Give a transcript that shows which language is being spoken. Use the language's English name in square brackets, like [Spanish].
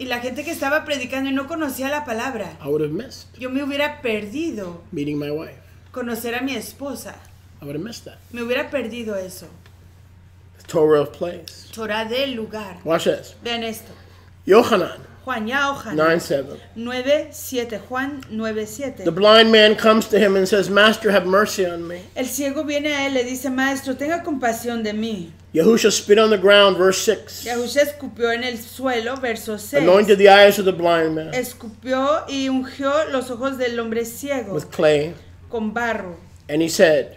[Spanish] y la gente que estaba predicando y no conocía la palabra, [English] I would have missed [Spanish] yo me hubiera perdido [English] meeting my wife. [Spanish] conocer a mi esposa. [English] I would have missed that. [Spanish] Me hubiera perdido eso. [English] The Torah of place. [Spanish] Torah del lugar. [English] Watch this. [Spanish] Vean esto. [English] Yochanan [Spanish] Juan ya Ojan [English] 9:7. [Spanish] 9:7. Juan 9:7. [English] The blind man comes to him and says, Master, have mercy on me. [Spanish] El ciego viene a él, le dice, maestro, tenga compasión de mí. [English] Yahusha spit on the ground, verse 6. [Spanish] Yahushua escupió en el suelo, verso 6. [English] Anointed the eyes of the blind man [Spanish] Escupió y ungió los ojos del hombre ciego [English] with clay. [Spanish] con barro. [English] And he said,